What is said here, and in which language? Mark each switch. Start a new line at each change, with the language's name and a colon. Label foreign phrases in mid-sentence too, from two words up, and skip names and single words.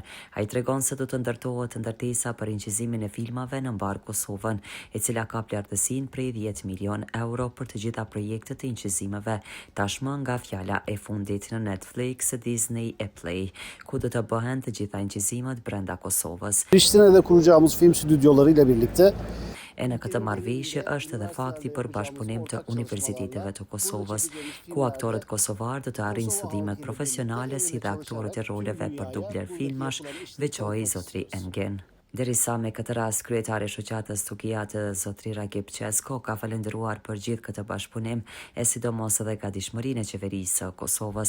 Albanian: Ai tregon se do të ndërtohet ndërtesa për incizimin e filmave në mbar Kosovën, e cila ka lartësinë prej 10 milion euro për të gjitha projektet e incizimeve, tashmë nga fjala e fundit në Netflix, Disney e Play, ku do të bëhen të gjitha incizimet brenda Kosovës.
Turkish: Prishtina'da kuracağımız film stüdyolarıyla birlikte
Albanian: E në këtë marrëveshje është edhe fakti për bashkëpunim të universiteteve të Kosovës, ku aktorët kosovar do të arrijnë studimet profesionale si dhe aktorët e roleve për dubler filmash, veçoi zotri Engin. Derisa me këtë rast kryetari i shoqatës Tukijat, zotri Ragip Qesko, ka falendëruar për gjithë këtë bashkëpunim e sidomos edhe gatishmërinë e qeverisë së Kosovës.